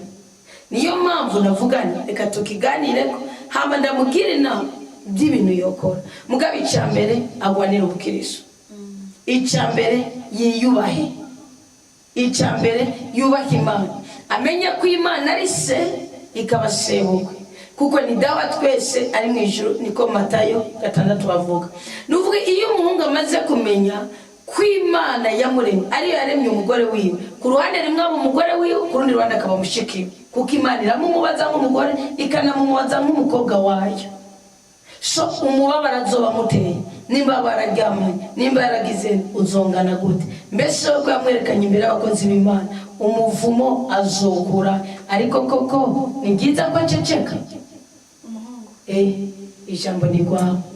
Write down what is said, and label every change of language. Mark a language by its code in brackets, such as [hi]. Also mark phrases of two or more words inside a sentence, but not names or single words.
[rn] Niyo mpamvu navugana reka tukiganire ko hama ndamubwira inama by'ibintu yokora mugabo icyambere agwanira ubukiriso, icyambere yiyubahe, icyambere yubaha Imana amenya ko Imana ari se ikaba sebukwe kuko ni dawa twese ari mu ijuru niko Matayo 6 bavuga. Nuvuga iyo umuhungu amaze kumenya ko Imana yamuremye ariyo yaremye umugore wiwe ku ruhande rimwe umugore wiwe ku rundi ruhande akaba mushiki kuko Imana iramumubaza nk'umugore ikanamumubaza nk'umukobwa wayo. So umubabara azoba muteye nimba bararyamanye nimba yaragize uzongana gute mbese ko yamwerekanye imbere y'abakozi b'Imana umuvumo azokura ariko koko ni byiza ko aceceka. Ijambo ni kwawe.